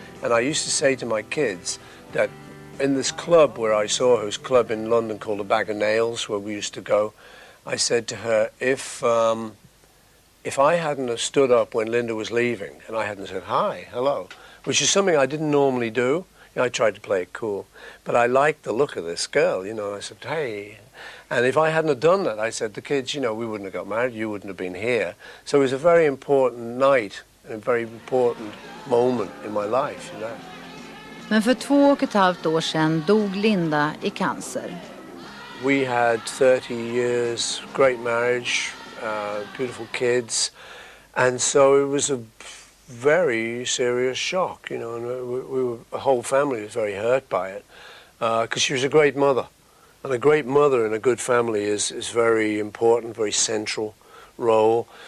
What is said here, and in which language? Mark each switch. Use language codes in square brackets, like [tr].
[en] And I used to say to my kids that in this club where I saw her, this club in London called A Bag of Nails, where we used to go, I said to her, if I hadn't have stood up when Linda was leaving and I hadn't said hi, hello, which is something I didn't normally do, you know, I tried to play it cool, but I liked the look of this girl, you know, I said, hey. And if I hadn't have done that, I said, the kids, you know, we wouldn't have got married, you wouldn't have been here. So it was a very important night, a very important moment in my life, you know. [sv] Men för 2,5 år sedan dog Linda i cancer. [en] We had 30 years, great marriage, beautiful kids, and so it was a very serious shock, you know, and the whole family was very hurt by it, because she was a great mother. And a great mother in a good family is very important, very central role.